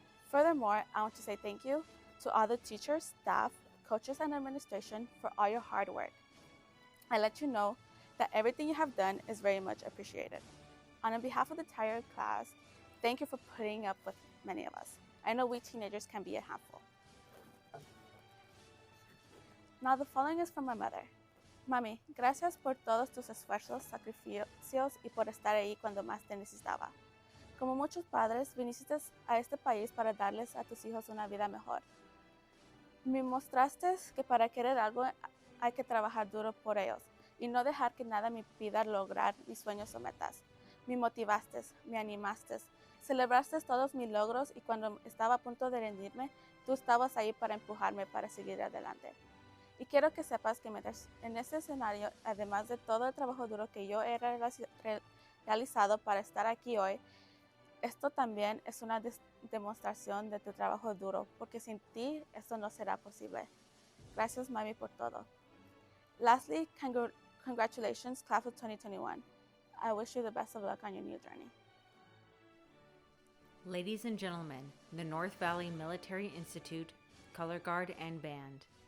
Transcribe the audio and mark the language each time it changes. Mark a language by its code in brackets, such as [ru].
[en] Furthermore, I want to say thank you to all the teachers, staff, coaches, and administration for all your hard work. I let you know that everything you have done is very much appreciated. On behalf of the entire class, thank you for putting up with many of us. I know we teenagers can be a handful. Now the following is from my mother. [es] Mami, gracias por todos tus esfuerzos, sacrificios y por estar ahí cuando más te necesitaba. Como muchos padres, viniste a este país para darles a tus hijos una vida mejor. Me mostraste que para querer algo hay que trabajar duro por ellos y no dejar que nada me impida lograr mis sueños o metas. Me motivaste, me animaste, celebraste todos mis logros y cuando estaba a punto de rendirme, tú estabas ahí para empujarme para seguir adelante. Y quiero que sepas que en este escenario, además de todo el trabajo duro que yo he realizado para estar aquí hoy, esto también es una demostración de tu trabajo duro, porque sin ti esto no será posible. Gracias, mami, por todo. [en] Lastly, congratulations, class of 2021. I wish you the best of luck on your new journey. Ladies and gentlemen, the North Valley Military Institute, Color Guard and Band.